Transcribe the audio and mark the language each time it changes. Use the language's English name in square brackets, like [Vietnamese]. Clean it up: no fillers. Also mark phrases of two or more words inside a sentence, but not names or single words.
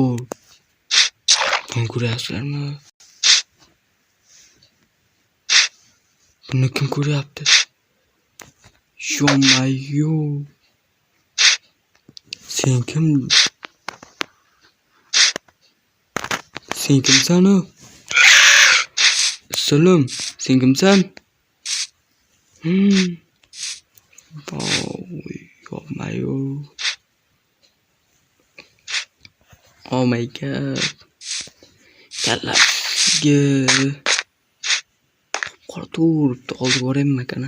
[Uzbek] Buni ko'ryapsizlarmi? Buni kim ko'ryapti? Yo. Sen kimsan o? Salom, sen kimsan? Yo. [English] Oh my god. [Uzbek] Kallaga. Qora turibdi, oldiga boraymi kana?